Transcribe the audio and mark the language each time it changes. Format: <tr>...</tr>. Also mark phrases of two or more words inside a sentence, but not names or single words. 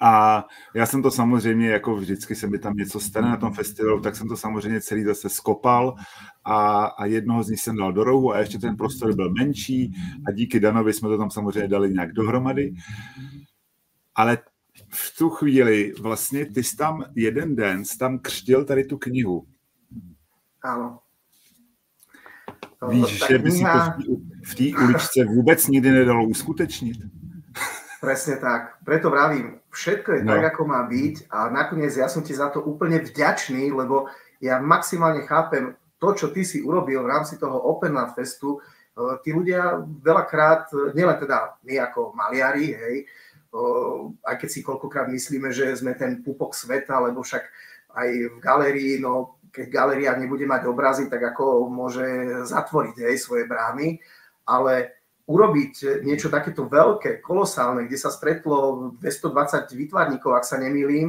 <cs>A já jsem to samozřejmě, jako vždycky se mi tam něco stane na tom festivalu, tak jsem to samozřejmě celý zase skopal a jednoho z nich jsem dal do rohu a ještě ten prostor byl menší a díky Danovi jsme to tam samozřejmě dali nějak dohromady. Ale v tu chvíli vlastně ty jsi tam jeden den tam křtil tady tu knihu.</cs> <sk>Áno.</sk> <cs>Víš, že by si to v té uličce vůbec nikdy nedalo uskutečnit?</cs> <sk>Presne tak. Preto vravím, všetko je tak, ako má byť a nakoniec ja som ti za to úplne vďačný, lebo ja maximálne chápem to, čo ty si urobil v rámci toho Open Art Festu. Tí ľudia veľakrát, nielen teda my ako maliari, hej, aj keď si koľkokrát myslíme, že sme ten pupok sveta, lebo však aj v galérii, no keď galéria nebude mať obrazy, tak ako môže zatvoriť, hej, svoje brány, ale urobiť niečo takéto veľké, kolosálne, kde sa stretlo 220 výtvarníkov, ak sa nemýlim.</sk>